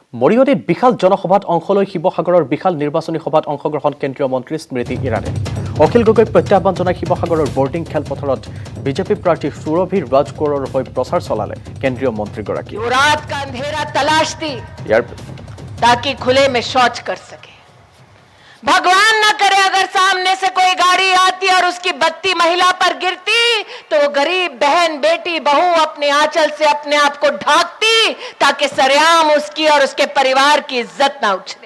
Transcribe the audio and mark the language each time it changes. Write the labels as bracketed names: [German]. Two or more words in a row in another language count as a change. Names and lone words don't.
[Assamese] মৰিয়নি বিশাল জনসভাত অংশ লৈ শিৱসাগৰৰ বিশাল নিৰ্বাচনী সভাত অংশগ্ৰহণ কেন্দ্ৰীয় মন্ত্ৰী স্মৃতি ইৰাণী অখিল গগৈক প্ৰত্যাহ্বান জনাই শিৱসাগৰৰ বৰ্ডিং খেলপথাৰত বিজেপি প্ৰাৰ্থী সুৰভি ৰাজকোঁৱৰৰ হৈ প্ৰচাৰ চলালে কেন্দ্ৰীয় মন্ত্ৰীগৰাকী [Hindi] रात का अंधेरा तलाशती ताकि खुले में शौच कर सके। भगवान न करे अगर सामने से कोई गाड़ी आती और उसकी बत्ती महिला पर गिरती तो वो गरीब बहन बेटी बहू अपने आंचल से अपने आप को ढांकती ताकि सरेआम उसकी और उसके परिवार की इज्जत ना उछले।